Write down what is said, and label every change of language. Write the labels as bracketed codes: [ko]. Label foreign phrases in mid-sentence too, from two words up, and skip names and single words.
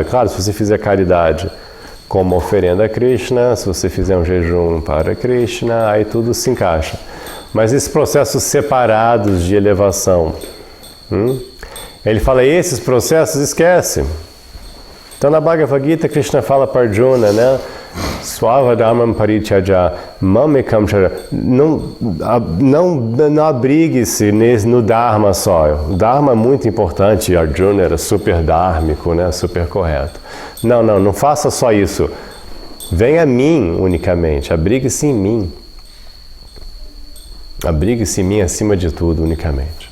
[pt] Claro, se você fizer caridade como oferenda a Krishna, se você fizer um jejum para Krishna, aí tudo se encaixa. Mas esses processos separados de elevação, ele fala, esses processos esquece. Então na Bhagavad Gita, Krishna fala para Arjuna, né? [sa] Swavadhamam parityaja mamekam chara. [pt] Não abrigue-se no Dharma só. O Dharma é muito importante, Arjuna era super dharmico, né? Super correto. Não faça só isso. Venha a mim unicamente, abrigue-se em mim. Abrigue-se em mim acima de tudo, unicamente.